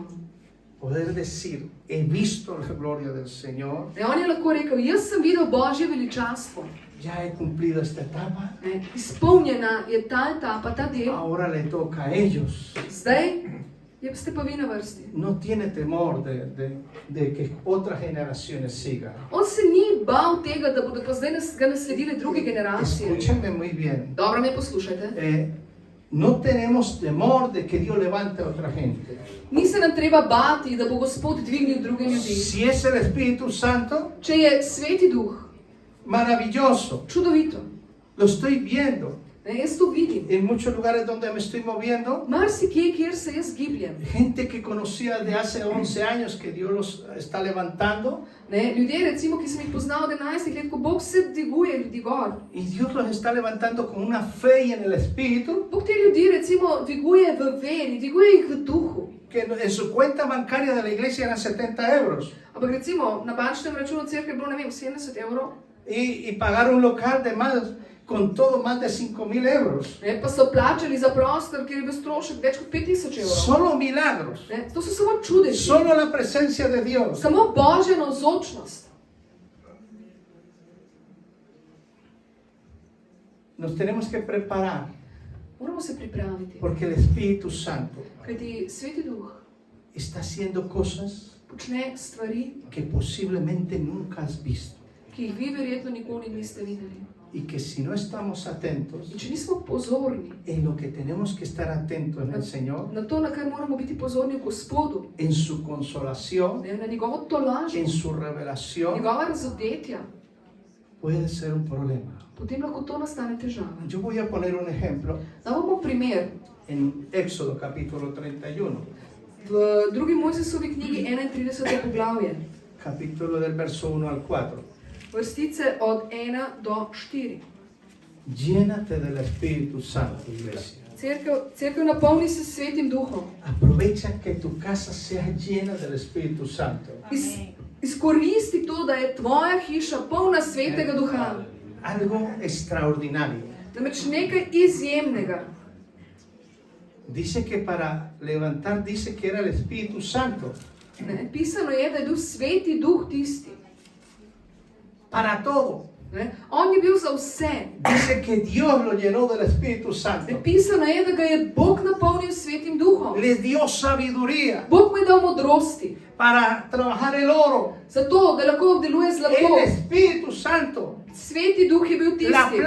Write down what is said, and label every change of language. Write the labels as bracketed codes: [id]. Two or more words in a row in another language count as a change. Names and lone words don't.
[es] Poder decir, he visto la gloria del Señor, [sl] On je lahko rekel, jaz sem videl Božje veličastvo. [es] ya he cumplido esta etapa, [sl] Izpolnjena je ta etapa, ta del. [es] ahora le toca a ellos. [sl] Zdaj ste pa vi na vrsti. [es] No tiene temor de que otras generaciones sigan. [sl] On se ni bal tega, da bodo pa zdaj ga nasledile druge generacije. [es] Escúchenme muy bien. [sl] Dobro me poslušajte. [es] No tenemos temor de que Dios levante a otra gente. [sl] Ni se nam treba bati, da bo Gospod dvignil druge ljudi. [es] Si es el Espíritu Santo, [sl] Če je Sveti Duh, [es] maravilloso. [sl] čudovito. [es] Lo estoy viendo. [sl] Jaz to vidim. [es] En muchos lugares donde me estoy moviendo, [sl] Marsikje, kjer se jaz gibljem. [es] gente que conocía de hace 11 años que Dios los está levantando, [sl] Ljudje, recimo, ki sem jih poznal od 11 let, ko Bog se dviguje ljudi gor. [es] y Dios los está levantando con una fe y en el Espíritu, [sl] Bog te ljudi, recimo, dviguje v veri, dviguje jih v duhu. [es] que en su cuenta bancaria de la iglesia eran 70 euros. [sl] Ampak recimo, na bančnem računu cerkve je bilo, ne vem, 70 evrov. [es] Y pagar un local de más, con todo más de 5.000 euros. [sl] Pa so plačali za prostor, kjer je bil strošek več kot 5.000 evrov. [es] Solo milagros. [sl] To so samo čudeži. [es] Solo la presencia de Dios. [sl] Samo Božja navzočnost. [es] Nos tenemos que preparar [sl] Moramo se pripraviti. [es] porque el Espíritu Santo [sl] Kajti Sveti Duh [es] está haciendo cosas [sl] počne stvari, [es] que posiblemente nunca has visto. [sl] ki jih vi verjetno nikoli niste videli. [es] Y que si no estamos atentos [sl] In če nismo pozorni [es] en lo que tenemos que estar atentos en el Señor, [sl] na to, na kar moramo biti pozorni v Gospodu, [es] en su consolación, [sl] na njegovo tolažbo, [es] en su revelación, [sl] njegova razodetja, [es] puede ser un problema. [sl] potem lahko to nastane težava. [es] Yo voy a poner un ejemplo [sl] Da bomo primer. [es] en Éxodo capítulo 31, [sl] V drugi Mojzesovi knjigi 31. poglavje, [es] capítulo del verso 1 al 4. [sl] vrstice od 1 do 4. [es] Llénate del Espíritu Santo, iglesia. [sl] Cerkev napolni se s Svetim Duhom. [es] Aprovecha que tu casa sea llena del Espíritu Santo. [sl] Izkoristi to, da je tvoja hiša polna Svetega Duha. [es] Algo extraordinario. [sl] Namreč nekaj izjemnega. [es] Dice que para levantar, dice que era el Espíritu Santo. [sl] Pisano je, da je bil Sveti Duh tisti. [es] Para todo. [sl] On je bil za vse. [es] Dice que Dios lo llenó del Espíritu Santo. [sl] Pisano je, da ga je Bog napolnil s Svetim Duhom. [es] Les dio sabiduría [sl] Bog mu je dal modrosti. [es] para trabajar el oro. [sl] Zato, da lahko obdeluje zlato. [es] El Espíritu Santo. [sl] Sveti Duh je bil [es] La [sl] tisti.